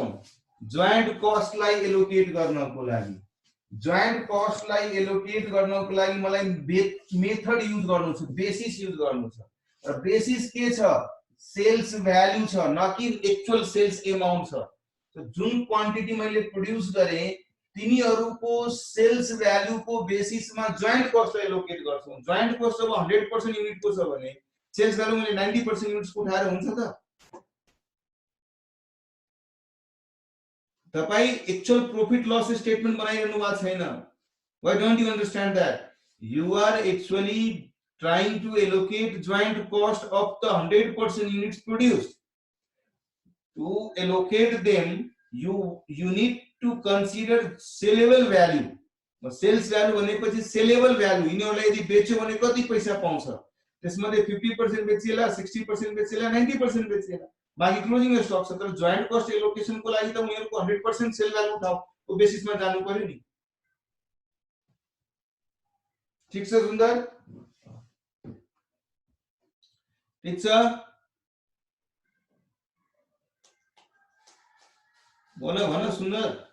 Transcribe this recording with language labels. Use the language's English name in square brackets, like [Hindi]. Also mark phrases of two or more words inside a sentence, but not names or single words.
[Nepali] जोइन्ट कस्टलाई एलोकेट गर्नको लागि जोइन्ट कस्टलाई एलोकेट गर्नको लागि मलाई [English] method use [Nepali] गर्नु छ [English] basis use [Nepali] गर्नु छ र बेसिस के छ [English] sales value [Nepali] छ न कि [English] actual sales amount [Nepali] छ तो जुन क्वान्टिटी मैले प्रोड्युस गरे तिनीहरुको [English] sales value [Nepali] को बेसिस मा [English] joint cost allocate [Nepali] गर्छौं [English] joint cost [Nepali] अब 100% युनिट को छ भने [English] sales value [Nepali] मैले 90% युनिट्स को उठाएर हुन्छ त [English] तपाई actual profit loss statement [Nepali] बनाइरहनु भएको छैन [English] why don't you understand that you are actually trying to allocate joint cost of the 100% units produced to allocate them you need to consider sellable value sales value [Nepali] भनेपछि [English] sellable value [Nepali] यिनीहरुले यदि बेच्यो भने कति पैसा पाउँछ त्यसमध्ये 50% बेचिएला 60% बेचिएला 90% बेचिएला बाकी [English] closing stock [Nepali] छ तर [English] joint cost allocation [Nepali] को लागि त उनीहरुको 100% [English] sale value [Nepali] उठाउ को बेसिसमा जानु पर्यो नि ठीक छ सुन्दर ठीक छ बोलो भन सुन्दर